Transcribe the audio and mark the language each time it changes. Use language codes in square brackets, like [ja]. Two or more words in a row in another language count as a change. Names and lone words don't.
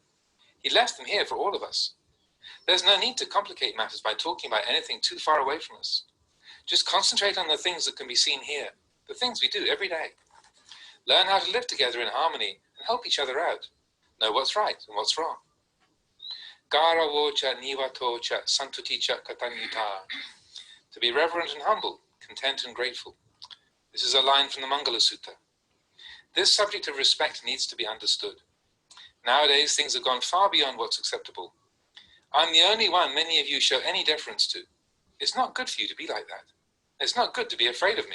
[en] He left them here for all of us. There's no need to complicate matters by talking about anything too far away from us. Just concentrate on the things that can be seen here, the things we do every day. Learn how to live together in harmony and help each other out. Know what's right and what's wrong. [pi] Gara vocha nivatocha santuticha katanyuta. [en] To be reverent and humble, content and grateful. This is a line from the Mangala Sutta. This subject of respect needs to be understood. Nowadays, things have gone far beyond what's acceptable. I'm the only one many of you show any deference to. It's not good for you to be like that. It's not good to be afraid of me.